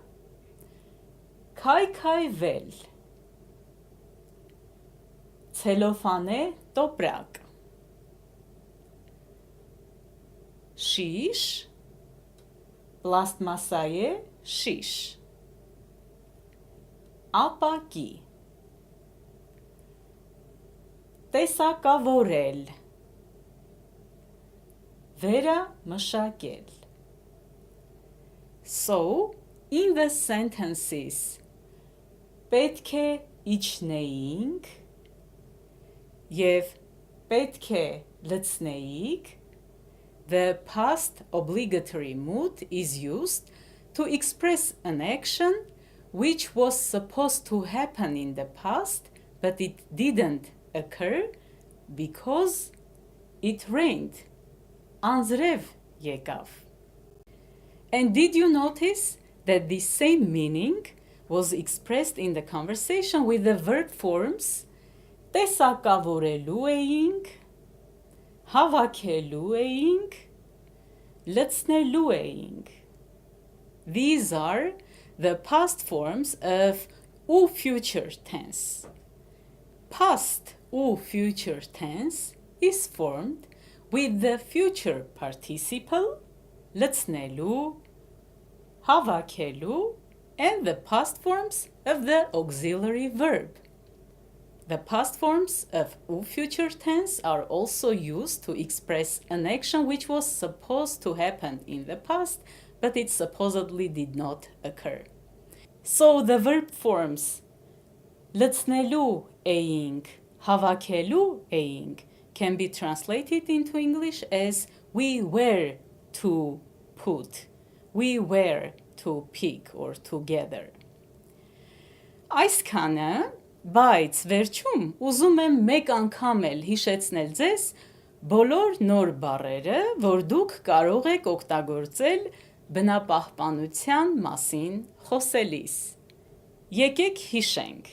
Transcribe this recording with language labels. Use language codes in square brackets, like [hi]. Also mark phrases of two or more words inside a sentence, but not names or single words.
[hy] քայքայվել, ցելոֆանե տոպրակ, շիշ, պլաստմասայե շիշ, ապակի, տեսակավորել, վերամշակել. [en] So, in the sentences [hy] պետք է իջնեինք և պետք է լցնեիք, [en] the past obligatory mood is used to express an action which was supposed to happen in the past, but it didn't occur because it rained. [hy] Անձրև եկավ. [en] And did you notice that the same meaning was expressed in the conversation with the verb forms [hy] տեսակավորելու էինք, հավաքելու էինք, լցնելու էինք. [en] These are the past forms of all future tense. Past U future tense is formed with the future participle, [hy] լցնելու, հավաքելու, [en] and the past forms of the auxiliary verb. The past forms of U future tense are also used to express an action which was supposed to happen in the past, but it supposedly did not occur. So the verb forms [hy] լցնելու էինք, հավաքելու էինք [en] can be translated into English as we were to put, we were to pick or to gather. [hy] Այսքանը, բայց վերջում ուզում եմ մեկ անգամ էլ հիշեցնել ձեզ բոլոր նոր բառերը, որ դուք կարող եք օգտագործել բնապահպանության մասին խոսելիս։ Եկեք հիշենք.